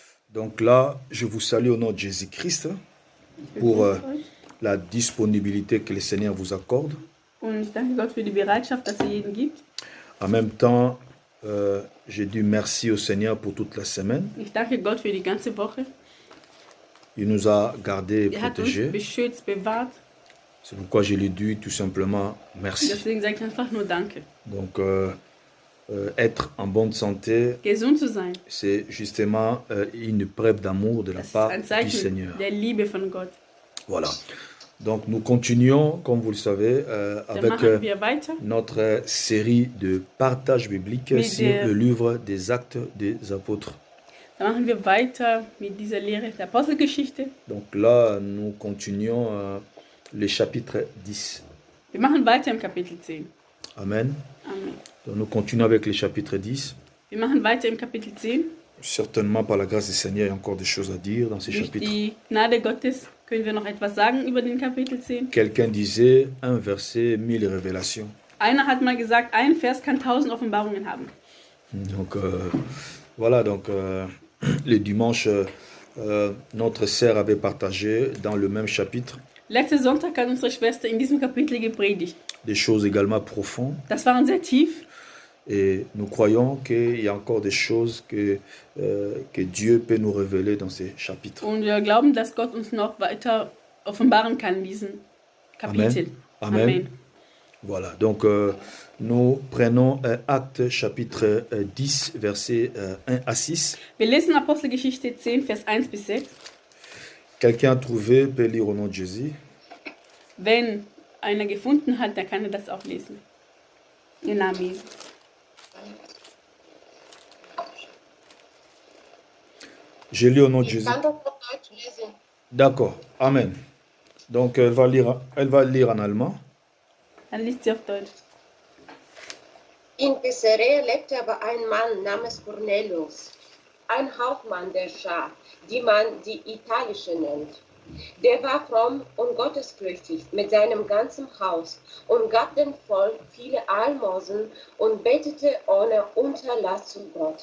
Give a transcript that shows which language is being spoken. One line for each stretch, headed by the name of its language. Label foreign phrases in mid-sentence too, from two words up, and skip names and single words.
French: Donc là, je vous salue au nom de Jésus-Christ pour la disponibilité que le Seigneur vous accorde.
German: Und ich danke Gott für die Bereitschaft, dass er jeden gibt.
French: En même temps, j'ai dit merci au Seigneur pour toute la semaine.
German: Ich danke Gott für die ganze Woche.
French: Il nous a gardés et
German: Er hat uns
French: protégés.
German: beschützt, bewahrt.
French: C'est pourquoi je lui dis tout simplement merci.
German: Deswegen sage ich einfach nur Danke.
French: Donc, être en bonne santé,
German: Gesund zu sein,
French: c'est justement une preuve d'amour de la
German: das ist
French: part
German: ein
French: du
German: Zeichen
French: Seigneur.
German: der Liebe von Gott.
French: Voilà. Donc, nous continuons, comme vous le savez,
German: Dann
French: avec
German: machen wir weiter
French: notre série de partage biblique Mais sur
German: der-
French: le livre des Actes des Apôtres.
German: Dann machen wir weiter mit dieser Lehre der Apostelgeschichte.
French: Donc là, nous continuons le chapitre 10.
German: Wir machen weiter im Kapitel 10. Amen. Amen.
French: Donc, nous continuons avec le chapitre 10.
German: Wir machen weiter im Kapitel 10.
French: Certainement, par la grâce du Seigneur, il y a encore des choses à dire dans ce
German: Durch
French: chapitre.
German: die Gnade Gottes können wir noch etwas sagen über den Kapitel 10.
French: Quelqu'un disait un verset, 1000 révélations.
German: Einer hat mal gesagt, ein Vers kann 1000 Offenbarungen haben.
French: Donc voilà, donc le dimanche, notre sœur avait partagé dans le même chapitre
German: Letzten Sonntag hat unsere Schwester in diesem Kapitel gepredigt.
French: des choses également profondes.
German: Das waren sehr tief.
French: Et nous croyons qu'il y a encore des choses que Dieu peut nous révéler dans ces chapitres.
German: Und wir glauben, dass Gott uns noch weiter offenbaren kann in diesem Kapitel. Amen. Amen.
French: Voilà, donc nous prenons Acte chapitre 10, versets 1 à 6.
German: Wir lesen Apostelgeschichte 10, Vers 1 bis 6.
French: Quelqu'un a trouvé peut lire au nom de Jésus.
German: Wenn einer gefunden hat, dann kann er das auch lesen. Im Namen Jesu.
French: Je lis au nom de
German: Ich
French: Jésus.
German: kann doch auf Deutsch lesen.
French: D'accord, Amen. Donc elle va lire en allemand.
German: Dann liest sie auf Deutsch. In Caesarea lebte aber ein Mann namens Cornelius, ein Hauptmann der Schar, die man die italische nennt. Der war fromm und gottesfürchtig mit seinem ganzen Haus und gab dem Volk viele Almosen und betete ohne Unterlass zu Gott.